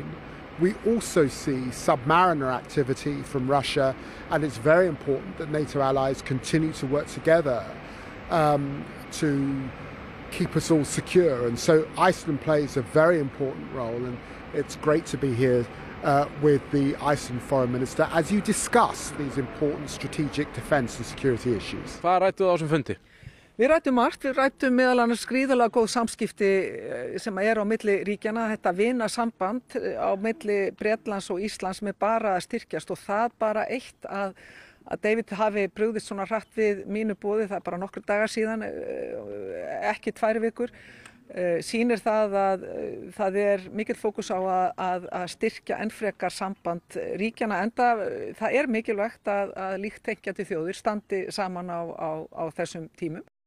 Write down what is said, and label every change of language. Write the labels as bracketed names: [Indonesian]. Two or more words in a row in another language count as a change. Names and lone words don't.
[English] We also see submariner activity from Russia, and it's very important that NATO allies continue to work together to keep us all secure. And so Iceland plays a very important role, and it's great to be here with the Iceland Foreign Minister as you discuss these important strategic defence and security issues. [Icelandic] Hvað rædduð á þessum fundi? Við ræddum margt, við ræddum meðal annars gríðarlega góð samskipti sem á milli ríkjanna, þetta vinasamband á milli Bretlands og Íslands með bara að styrkjast og það bara eitt að David hafi brugðist svona hratt við mínu boði, það bara nokkru dagar síðan, ekki 2 vikur, sýnir það að það mikill fókus á að styrkja enn frekar samband ríkjanna, enda það mikilvægt að líkt þenkjandi þjóðir standi saman á þessum tímum.